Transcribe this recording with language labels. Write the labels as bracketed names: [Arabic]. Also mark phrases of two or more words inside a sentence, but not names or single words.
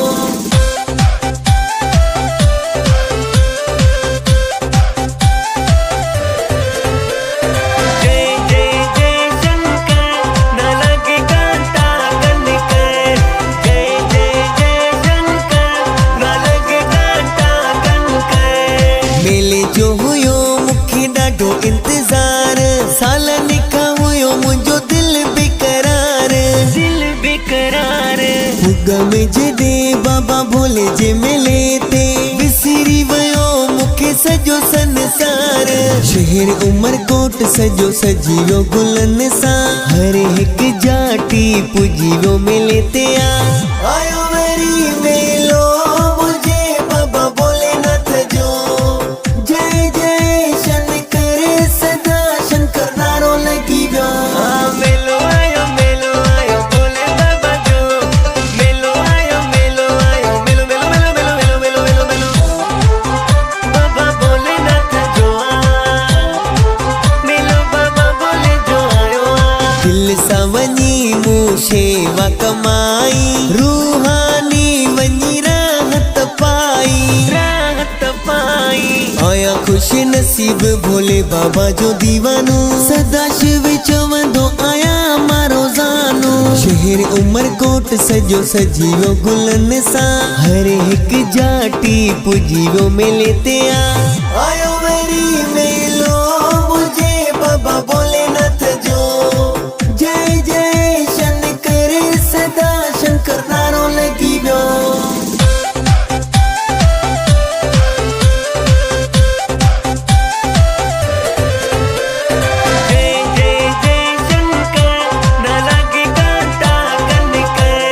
[Hindi] जय जय जय शंकर न लगे कांटा करने कर। जय जय जय शंकर न लगे कांटा कर। [Sindhi] मेले जो हुयो मुखे ॾाढो इंतजार साल निका हुयो मुंहिंजो दिल बेकरार। दिल बेकरार भुग में जॾे बाबा भोले जे मेले ते विसरी वियो मुखे सॼो संसार। शहर उमरकोट सॼो सजीवो गुलन सां हर हिक जाटी पुजीवो मेले ते आयो वरी मेलो मुझे बाबा भोलेनाथ जो। जय जय शंकर सदा शंकर नारो लगी गयो। मेलो आयो बोले बाबा जो। मेलो आयो मेलो मेलो मेलो मेलो मेलो मेलो मेलो बाबा भोलेनाथ जो। मेलो बाबा भोले जो आयो। दिल सां वञी मूं शेवा कमाई रूहानी वञी राहत पाई। राहत पाई आया खुश नसीब भोले बाबा जो दीवानो सदा शिव चवंदो आया मारो ज़ानो। शहर उमरकोट सजो सजीवो गुलन सां हर हिक जाटी पुजीवो मेले ते आयो वरी मेलो मुझे बाबा भोलेनाथ जो। जय जय शंकर सदा शंकर नारो लगी गयो। [Hindi] जय जय जय शंकर न लगे कांटा करने कर।